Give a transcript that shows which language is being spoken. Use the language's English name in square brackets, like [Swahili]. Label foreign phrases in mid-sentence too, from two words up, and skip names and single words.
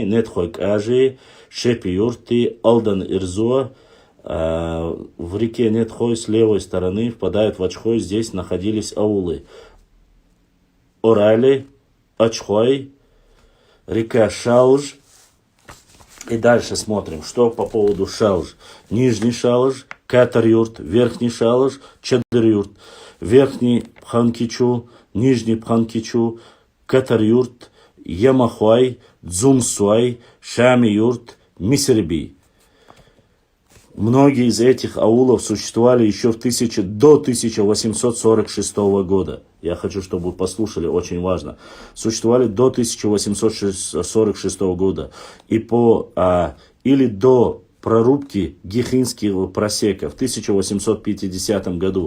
[Russian] Нетхой кажи, Шепи-Юрти, Алдан-Ирзо. В реке Нетхой с левой стороны впадают в Ачхой. Здесь находились аулы. Орали, Ачхой, река Шалж. И дальше смотрим, что по поводу Шалж. Нижний Шалж, Катар-Юрт, Верхний Шалж, Чадыр-Юрт, Верхний Пханкичу, Нижний Пханкичу, Катар-Юрт, Ямахуай, Дзумсуай, Шами-Юрт, Мисерби. Многие из этих аулов существовали еще до 1846 года. Я хочу, чтобы вы послушали, очень важно. Существовали до 1846 года. Или до прорубки Гихинского просека в 1850 году.